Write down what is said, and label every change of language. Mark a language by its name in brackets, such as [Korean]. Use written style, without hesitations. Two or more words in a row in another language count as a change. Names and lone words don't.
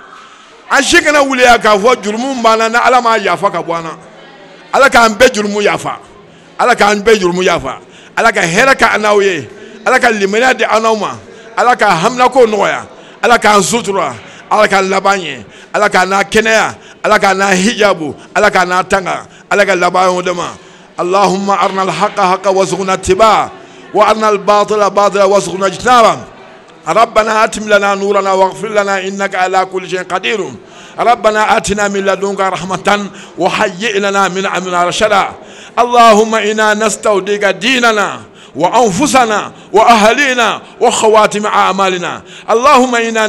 [Bambara] an si kana wuli yan k'a fɔ jurumu b'an na ni Ala m'a yafa ka bɔ an na Ala k'an bɛɛ jurumu yafa Ala k'an bɛɛ jurumu yafa Ala ka hɛrɛ kɛ an n'aw ye Ala ka limaniya di an n'aw ma Ala ka haminako nɔgɔya Ala k'an sutura Ala k'an laban ɲɛ Ala k'an n'a kɛnɛya Ala k'an n'a hijabu Ala k'an n'a tanga Ala ka laban o de ma [Arabic] Allahumma arina al-haqqa haqqan warzuqna ittiba'a wa arina al-batila batilan warzuqna ijtinaba ربنا أتم لنا نورنا واغفر لنا إنك على كل شيء قدير ربنا آتنا من لدنك رحمة وهيئ لنا من أمرنا رشدا اللهم إنا نستودعك ديننا وأنفسنا وأهلنا وخواتم أعمالنا اللهم إنا